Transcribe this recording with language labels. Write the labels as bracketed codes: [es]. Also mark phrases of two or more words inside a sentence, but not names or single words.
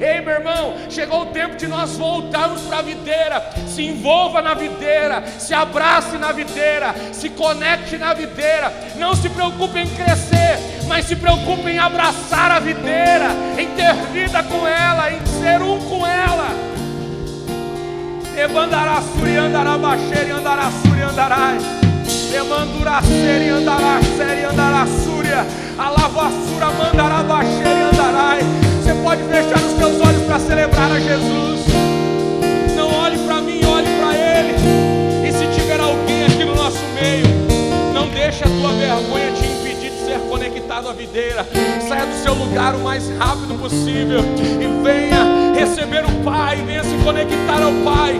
[pt] Ei, meu irmão, chegou o tempo de nós voltarmos para a videira. Se envolva na videira, se abrace na videira, se conecte na videira. Não se preocupe em crescer, mas se preocupe em abraçar a videira, em ter vida com ela, em ser um com ela. Evandará suri andará baixeira andará suri andarai. Emandura seri andará seri andará súria. A lavassura mandará baixeira andarai. Você pode fechar os teus olhos para celebrar a Jesus. Não olhe para mim, olhe para Ele. E se tiver alguém aqui no nosso meio, não deixe a tua vergonha te impedir de ser conectado à videira. Saia do seu lugar o mais rápido possível e venha receber o Pai, venha se conectar ao Pai.